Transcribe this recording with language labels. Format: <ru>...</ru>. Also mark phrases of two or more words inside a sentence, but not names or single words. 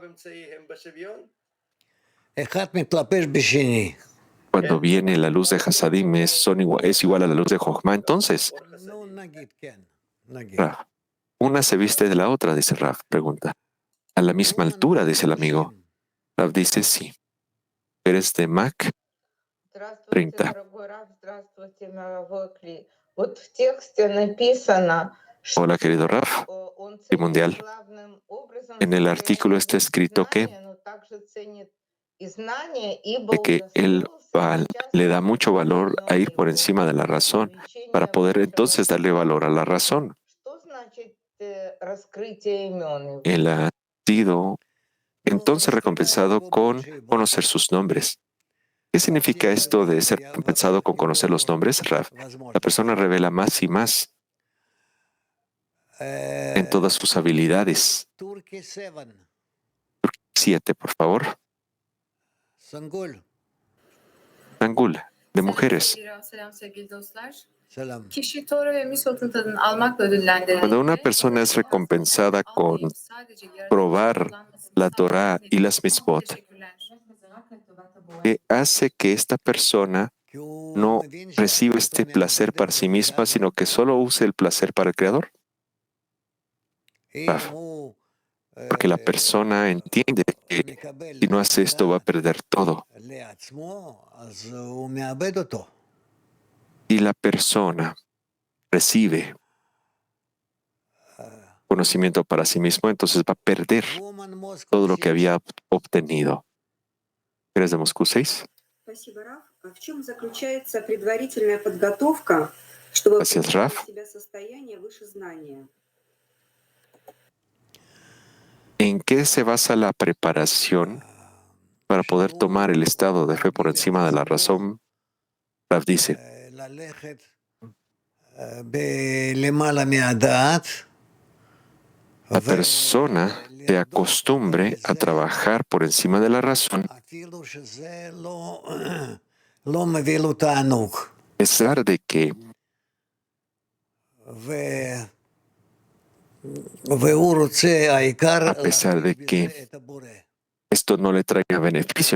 <es>Cuando viene la luz de Hasadim es igual a la luz de Jochma, entonces. Rav, una se viste de la otra, dice Rav. Pregunta. A la misma altura, dice el amigo. Rav dice sí. Eres de Mac</es> <ru>Здравствуйте, 30. дорогой Раф, здравствуйте, мировой Кли. Вот в тексте написано,</ru> <es>Hola, querido</es> <ru>что</ru> <es>Raf,</es> <ru>он</ru> <es>y</es> <ru>ценит</ru> <es>mundial.</es> <ru>главным образом</ru> <es>En el artículo está</es> <ru>состояние</ru> <es>escrito que,</es> <ru>знания, но также ценит и знания, ибо</ru> <es>de que él</es> <ru>удостоился</ru> <es>le da mucho</es> <ru>участвовать в</ru> <es>valor a ir por</es> <ru>его</ru> <es>encima de la razón para</es> <ru>увеличении</ru> <es>poder</es> <ru>высшего</ru> <es>entonces darle valor a la</es> <ru>сознания.</ru> <es>razón.</es> <ru>Что значит раскрытие имен его?</ru> <es>Él ha sido entonces recompensado con conocer sus nombres. ¿Qué significa esto de ser recompensado con conocer los nombres, Raf? La persona revela más y más en todas sus habilidades. Turkey 7. 7, por favor. Sangul. Angul, de</es> <tr>Selam</tr> <es>mujeres.</es> <tr>sevgili Rav, selam sevgili dostlar. Salam. Kişi Tora ve Misvat'ın tadını almakla ödüllendirildiğinde,</tr> <es>Cuando una persona es recompensada con</es> <tr>almayıp sadece yaratıcı</tr> <es>probar</es> <tr>kullanmasını</tr> <es>la</es> <tr>sağlayan</tr> <es>Torah y las</es> <tr>netice.</tr> <es>mitzvot,</es> <tr>Teşekkürler.</tr> <es>¿qué hace que esta persona no reciba este placer para sí misma, sino que solo use el placer para el Creador? Raf, porque la persona entiende que si no hace esto va a perder todo. Y la persona recibe conocimiento para sí mismo, entonces va a perder todo lo que había obtenido. ¿Eres de Moscú 6?</es> <ru>Спасибо, Раф. В чем заключается предварительная подготовка, чтобы</ru> <es>Gracias,</es> <ru>привести</ru> <es>Raf.</es> <ru>в себя состояние выше знания?</ru> <es>¿En qué se basa la preparación para poder tomar el estado de fe por encima de la razón? Raf dice, la persona se acostumbre a trabajar por encima de la razón, a pesar de que esto no le traiga beneficio.</es>